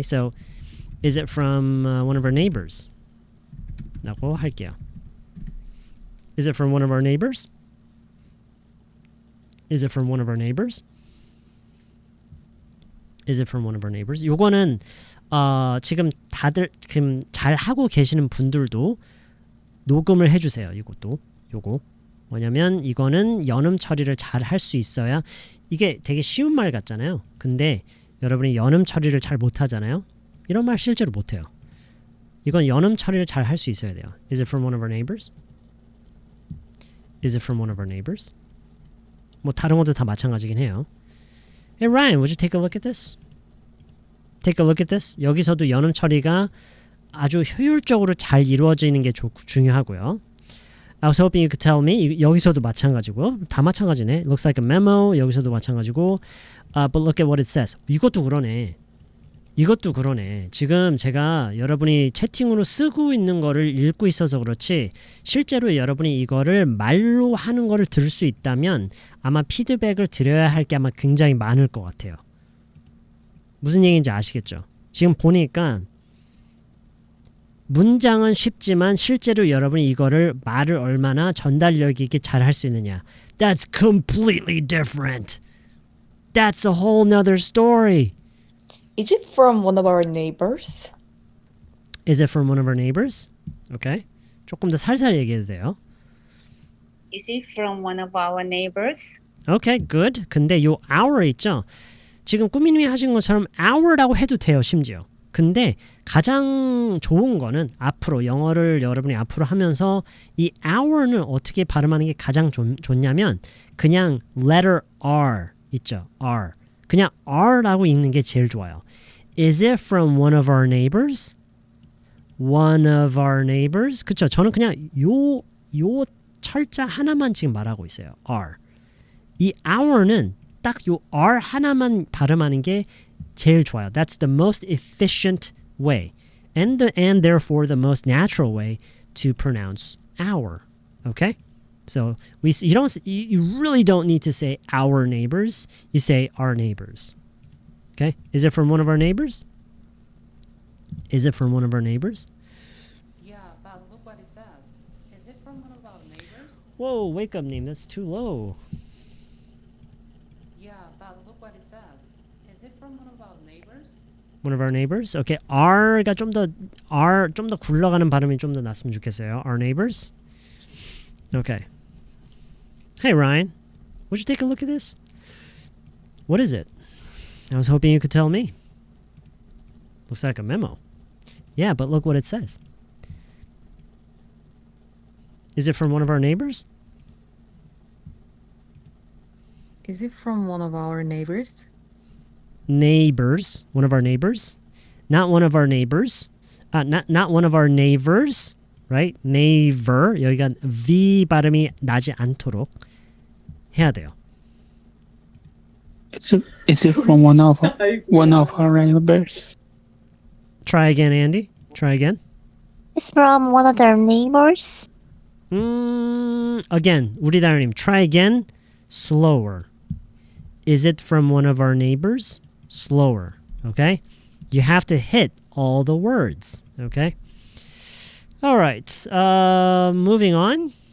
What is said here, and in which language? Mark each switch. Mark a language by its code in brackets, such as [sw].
[en] So is it from one of our neighbors? [ko] 라고 할게요. [en] Is it from one of our neighbors? Is it from one of our neighbors? Is it from one of our neighbors? [ko] 요거는 지금 다들 지금 잘 하고 계시는 분들도 녹음을 해주세요. 이것도 요거 뭐냐면 이거는 연음 처리를 잘 할 수 있어야 이게 되게 쉬운 말 같잖아요. 근데 여러분이 연음 처리를 잘 못하잖아요. 이런 말 실제로 못해요. 이건 연음 처리를 잘 할 수 있어야 돼요. [en] Is it from one of our neighbors? Is it from one of our neighbors? [ko] 뭐 다른 것도 다 마찬가지긴 해요. [en] Hey Ryan, would you take a look at this? Take a look at this. [ko] 여기서도 연음 처리가 아주 효율적으로 잘 이루어지는 게 중요하고요. [en] I was hoping you could tell me. [ko] 여기서도 마찬가지고 다 마찬가지네. [en] Looks like a memo. [ko] 여기서도 마찬가지고. [en] But look at what it says. [ko] 이것도 그러네. 이것도 그러네. 지금 제가 여러분이 채팅으로 쓰고 있는 거를 읽고 있어서 그렇지 실제로 여러분이 이거를 말로 하는 거를 들을 수 있다면 아마 피드백을 드려야 할 게 아마 굉장히 많을 것 같아요. 무슨 얘기인지 아시겠죠? 지금 보니까 문장은 쉽지만 실제로 여러분이 이거를 말을 얼마나 전달력 있게 잘 할 수 있느냐. [en] That's completely different. That's a whole nother story. Is it from one of our neighbors? Is it from one of our neighbors? Okay. [ko] 조금 더 살살 얘기해도 돼요. [en] Is it from one of our neighbors? Okay, good. [ko] 근데 요 our 있죠? 지금 꾸미님이 하신 것처럼 our라고 해도 돼요, 심지어. 근데 가장 좋은 거는 앞으로 영어를 여러분이 앞으로 하면서 이 our는 어떻게 발음하는 게 가장 좋냐면 그냥 letter R 있죠? [en] R. [ko] 그냥 R라고 읽는 게 제일 좋아요. [en] Is it from one of our neighbors? One of our neighbors? 그쵸? [ko] 저는 그냥 요 철자 하나만 지금 말하고 있어요. [en] R. [ko] 이 our는 딱 요 R 하나만 발음하는 게 제일 좋아요. [en] That's the most efficient way. And therefore the most natural way to pronounce our. Okay? So you really don't need to say our neighbors. You say our neighbors. Okay? Is it from one of our neighbors? Is it from one of our neighbors? Yeah, but look what it says. Is it from one of our neighbors? Whoa, wake up name. That's too low. Yeah, but look what it says. Is it from one of our neighbors? One of our neighbors? Okay. [ko] R가 좀 더 굴러가는 발음이 좀 더 났으면 좋겠어요. [en] Our neighbors? Okay. Hey Ryan, would you take a look at this? What is it? I was hoping you could tell me. Looks like a memo. Yeah, but look what it says. Is it from one of our neighbors? Is it from one of our neighbors? Neighbors. One of our neighbors. Not one of our neighbors. Not one of our neighbors. Right? neighbor. [ko] 여기가 V 발음이 나지 않도록 해야 돼요. [en] Is it from one of our neighbors? Try again, Andy. Try again. It's from one of their neighbors. [ko] Again, 우리 다현님. [en] Try again. Slower. Is it from one of our neighbors? Slower. Okay? You have to hit all the words. Okay? All right. Moving on.